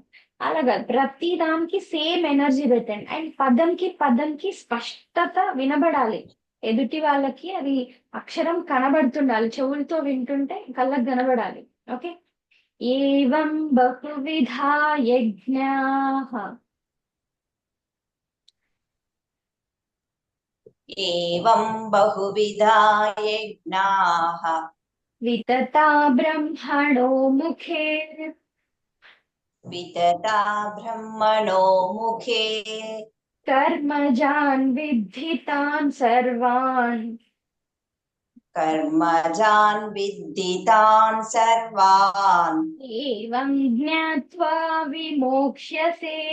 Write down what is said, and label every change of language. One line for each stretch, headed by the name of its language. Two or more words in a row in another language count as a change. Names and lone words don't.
Telugu: అలాగా ప్రతి దానికి
English: same energy
Telugu: పెట్టండి. అండ్ పదంకి స్పష్టత వినబడాలి. ఎదుటి వాళ్ళకి అది అక్షరం కనబడుతుండాలి, చెవులతో వింటుంటే కళ్ళకు కనబడాలి.
Sanskrit: ఓకే. ఏవం బహువిధా యజ్ఞాః एवं बहुविधा यज्ञाः వితతా బ్రహ్మణో ముఖే वितता ब्रह्मणो मुखे कर्मजान् विद्धि तान् सर्वान् कर्मजान् विद्धितान् सर्वान् एवं ज्ञात्वा विमोक्ष्यसे।